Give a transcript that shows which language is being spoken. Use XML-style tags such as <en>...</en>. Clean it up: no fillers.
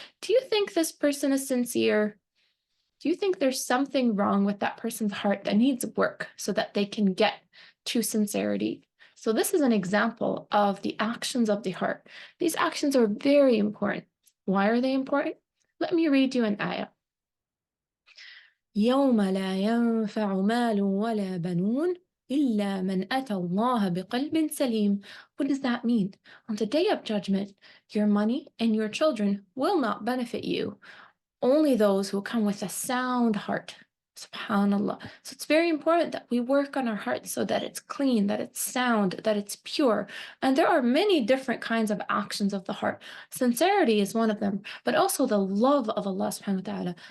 <en>Do you think this person is sincere? Do you think there's something wrong with that person's heart that needs work so that they can get to sincerity? So this is an example of the actions of the heart. These actions are very important. Why are they important? Let me read you an ayah.</en> <ar>يوم لا ينفع مال ولا بنون إلا من أتى الله بقلب سليم.</ar> <en>What does that mean? On the day of judgment, your money and your children will not benefit you. Only those who come with a sound heart. SubhanAllah. So it's very important that we work on our hearts so that it's clean, that it's sound, that it's pure. And there are many different kinds of actions of the heart. Sincerity is one of them, but also the love of Allah subhanahu wa ta'ala.</en>